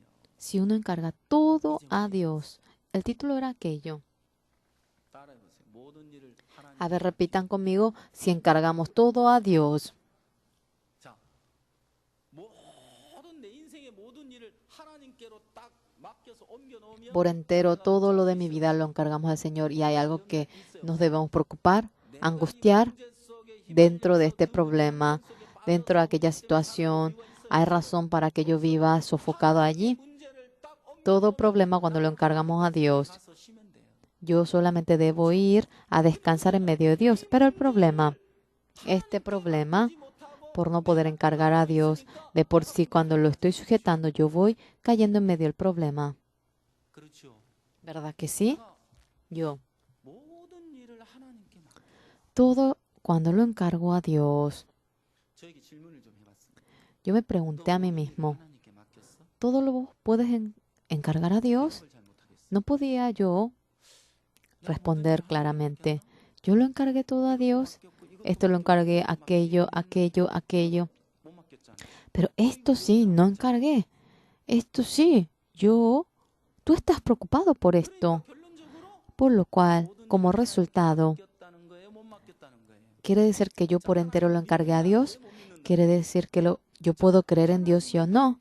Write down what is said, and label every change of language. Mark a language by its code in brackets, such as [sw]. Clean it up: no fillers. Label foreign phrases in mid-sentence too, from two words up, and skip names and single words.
[es] Si uno encarga todo a Dios. El título era aquello. [ko] 따라해보세요. 모든 일을 하나님. [es] A ver, repitan conmigo, si encargamos todo a Dios. [ko] 자, 모든 내 인생의 모든 일을 하나님께로 딱 맡겨서 옮겨 놓으면 [es] Por entero, todo lo de mi vida lo encargamos al Señor. Y hay algo que nos debemos preocupar, angustiar dentro de este problema, dentro de aquella situación. Hay razón para que yo viva sofocado allí. Todo problema cuando lo encargamos a Dios. [ko] 가서 쉬면 돼요. [es] Yo solamente debo ir a descansar en medio de Dios. Pero el problema, este problema, por no poder encargar a Dios, de por sí cuando lo estoy sujetando, yo voy cayendo en medio del problema. [ko] 그렇죠. [es] ¿Verdad que sí? Yo, [ko] 모든 일을 하나님께 맡겨. [es] todo cuando lo encargo a Dios. [ko] 저에게 질문을 좀 해봤습니다. [es] Yo me pregunté a mí mismo, [ko] 하나님께 맡겼어? [es] ¿todo lo puedes encargar a Dios? [ko] 그걸 잘 못하겠어. [es] No podía yo responder claramente. Yo lo encargué todo a Dios. Esto lo encargué, aquello. [ko] 못 맡겼잖아. [es] Pero esto sí, no encargué. Esto sí, tú estás preocupado por esto, por lo cual, como resultado, ¿quiere decir que yo por entero lo encargué a Dios? ¿Quiere decir que yo puedo creer en Dios sí o no?